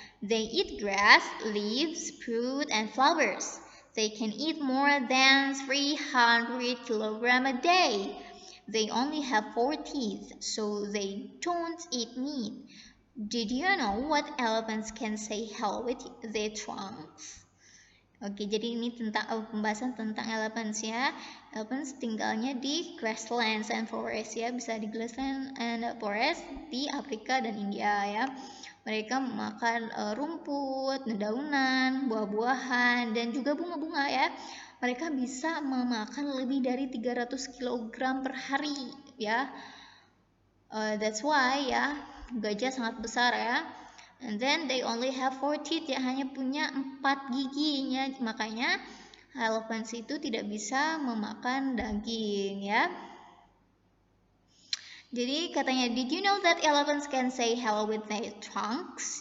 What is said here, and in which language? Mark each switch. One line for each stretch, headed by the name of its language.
English: They eat grass, leaves, fruit, and flowers. They can eat more than 300 kilograms a day. They only have 4 teeth, so they don't eat meat. Did you know what elephants can say hello with their trunks?
Indonesian: Oke, jadi ini tentang pembahasan tentang elephants ya. Elephants tinggalnya di grasslands and forest ya, bisa di
English: grassland and forest
Indonesian: di Afrika dan India ya. Mereka makan rumput, dedaunan, buah-buahan, dan juga bunga-bunga ya. Mereka bisa memakan lebih dari 300 kg per hari ya.
English: That's why ya,
Indonesian: gajah sangat besar
English: ya. And then they only have 4 teeth ya,
Indonesian: hanya punya 4 giginya. Makanya elephants itu tidak bisa memakan daging ya. Jadi katanya,
English: did you know that elephants can say hello with their trunks?